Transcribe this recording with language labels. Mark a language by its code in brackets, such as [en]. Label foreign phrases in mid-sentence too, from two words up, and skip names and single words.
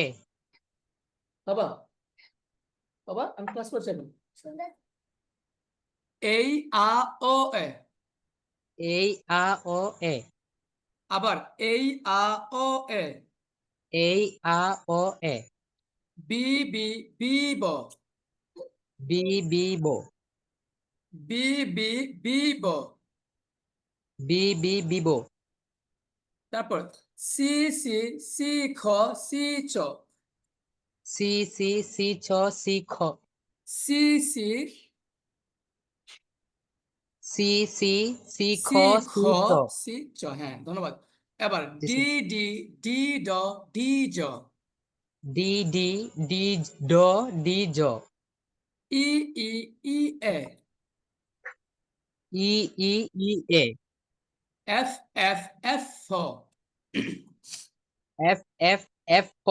[bn] বাবা, বাবা আমি ক্লাস করছি এখন। এই আ ও এ। এই আ ও এ। আবার এই আ ও এ। এই আ ও এ। বি বি বি ব। বি বি বো। বি বি বি ব। বি বি বিবো। তারপর সি সি সি খ সি চ। সি সি সি ছ সি খ। সি সি সি সি সি খ সি খ সি ছ। সি চ, হ্যাঁ ধন্যবাদ। এবার জি ডি স্যার। ডি ডি ড ডি জ। ডি ডি ডি ড ডি জ। ই ই ই এ। ই ই ই এ। এফ এফ এফ ফ। এফ এফ এফ ক।